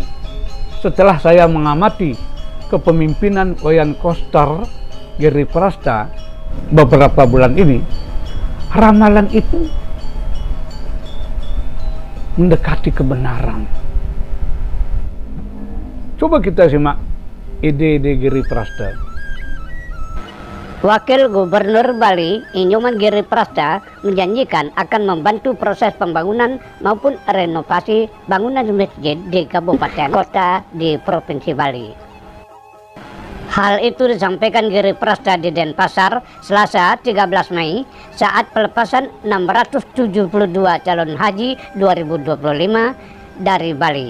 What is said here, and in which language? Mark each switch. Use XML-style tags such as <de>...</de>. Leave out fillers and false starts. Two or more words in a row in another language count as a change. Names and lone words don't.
<id>Setelah saya mengamati kepemimpinan Wayan Koster, Giri Prasta beberapa bulan ini, ramalan itu mendekati kebenaran. Coba kita simak ide-ide Giri Prasta. Wakil Gubernur Bali, Inyoman Giri Prasta, menjanjikan akan membantu proses pembangunan maupun renovasi bangunan masjid di kabupaten kota di Provinsi Bali. Hal itu disampaikan Giri Prasta di Denpasar, Selasa 13 Mei, saat pelepasan 672 calon haji 2025 dari Bali.</id>